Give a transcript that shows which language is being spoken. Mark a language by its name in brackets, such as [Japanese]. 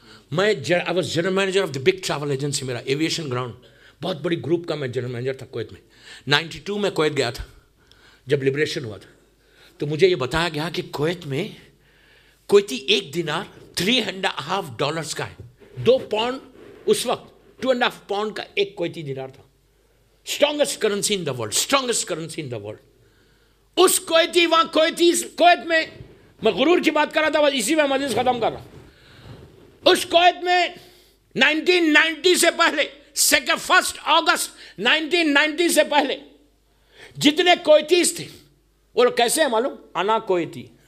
[Urdu] میں [English] I was general manager of the big travel agency. [Urdu] میرا aviation ground, بہت بڑی گروپ کا میں جنرل مینیجر تھا کویت میں. 92 میں کویت گیا تھا جب لبریشن ہوا تھا, تو مجھے یہ بتایا گیا کہ کویت میں کویتی 1 دینار $3.5 کا ہے. 2 پاؤنڈ اس وقت, 2.5 پاؤنڈ کا ایک کویتی دینار تھا. [English] Strongest currency in the world, strongest currency in the world. [Urdu] اس Kuwait میں غرور کی بات کر رہا تھا, اسی میں مجلس ختم کر رہا. اس کویت میں 1990 سے پہلے, 1 اگست 1990 سے پہلے جتنے کویتیز تھے وہ کیسے ہیں معلوم؟ [Arabic] انا کویتی,